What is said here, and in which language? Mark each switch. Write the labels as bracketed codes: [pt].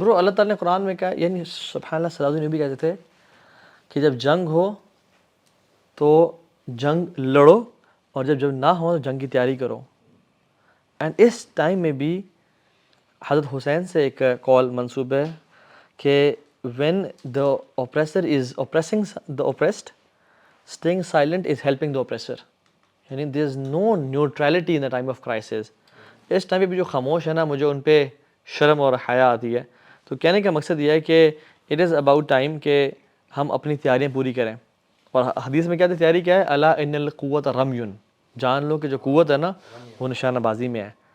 [ur] برو اللہ تعالیٰ نے قرآن میں کہا، یعنی سبحان اللہ صلی اللہ علیہ وسلم بھی کہتے تھے کہ جب جنگ ہو تو جنگ لڑو، اور جب نہ ہو تو جنگ کی تیاری کرو. اینڈ اس ٹائم میں بھی حضرت حسین سے ایک کال منسوب ہے کہ [en] when the oppressor is oppressing the oppressed, staying silent is helping the oppressor. یعنی there is no neutrality in the time of crisis. [ur] اس time پہ بھی جو خاموش ہے نا مجھے ان پہ شرم اور حیا آتی ہے. تو کہنے کا مقصد یہ ہے کہ [en] it is about time [ur] کہ ہم اپنی تیاریاں پوری کریں. اور حدیث میں کیا ہے تیاری کیا ہے؟ [ar] الا ان القوت رمیٌ، [ur] جان لو کہ جو قوت ہے نا وہ نشانہ بازی میں ہے.